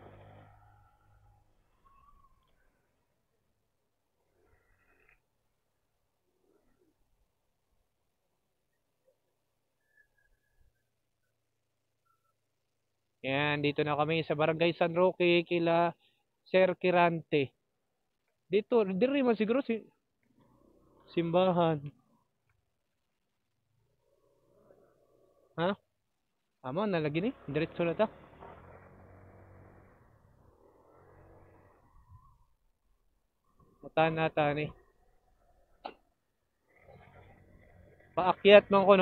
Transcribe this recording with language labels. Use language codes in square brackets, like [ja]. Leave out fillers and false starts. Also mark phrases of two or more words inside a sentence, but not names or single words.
[tl] Yan, dito na kami sa Barangay San Roque kila Sir Kirante. [ceb] Dito, diri man siguro si simbahan. Ha? Amo na lagi ni. Diretso na ta. Matahan na ta ni. Paakyat man ko no.